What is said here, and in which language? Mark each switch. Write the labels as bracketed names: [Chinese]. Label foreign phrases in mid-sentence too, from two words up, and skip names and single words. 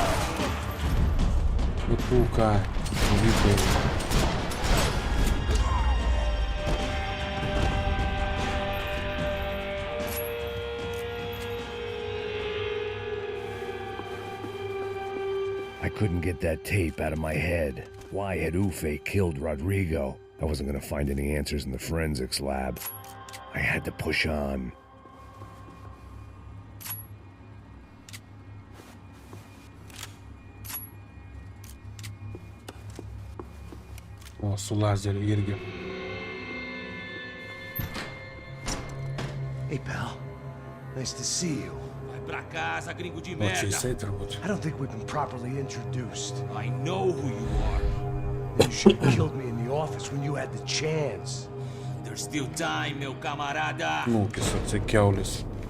[Lithuanian] Nu tu ką, vykai. [English] I couldn't get that tape out of my head. Why had Ufe killed Rodrigo? I wasn't gonna find any answers in the forensics lab. I had to push on. [Lithuanian] O, su lazeriu irgi. [English] Hey, pal. Nice to see you. [Portuguese] Vai pra casa, gringo de [Lithuanian] O, čia [Portuguese] merda. [Lithuanian] jisai turbūt. [English] I don't think we've been properly introduced. I know who you are. You should have killed me in the office when you had the chance. There's still time, [Portuguese] meu camarada. [Lithuanian] Nūkis atsikiaulis.